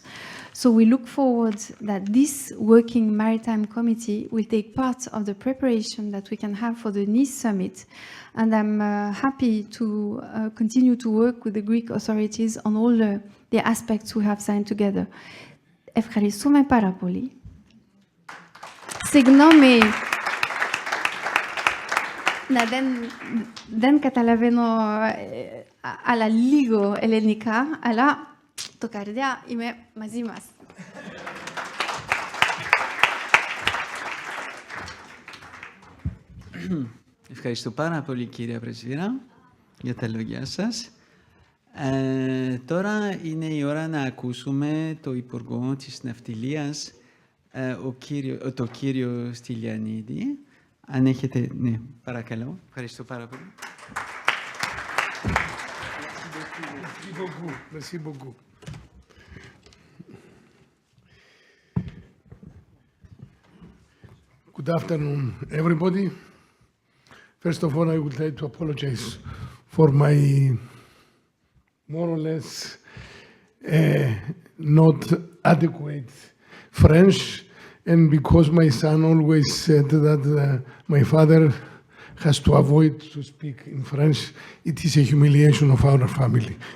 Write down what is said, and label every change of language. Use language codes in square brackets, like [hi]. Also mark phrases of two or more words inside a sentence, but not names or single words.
[en] So we look forward that this working maritime committee will take part of the preparation that we can have for the Nice Summit. And I'm happy to continue to work with the Greek authorities on all the aspects we have signed together. [el] Ευχαριστούμε πάρα πολύ. Συγγνώμη. δεν καταλαβαίνω αλλά λίγο ελληνικά, αλλά το καρδιά είμαι μαζί μας. Ευχαριστώ πάρα πολύ, κυρία Πρεσβύρα, για τα λόγια σας. Τώρα είναι η ώρα να ακούσουμε το Υπουργό της Ναυτιλίας, το κύριο Στυλιανίδη. Αν έχετε... Ναι, παρακαλώ. Ευχαριστώ πάρα πολύ. [fr] Merci beaucoup. [en] Good afternoon, everybody. First of all, I would like to apologize for my more or less not adequate French, and because my son always said that my father has to avoid to speak in French, it is a humiliation of our family.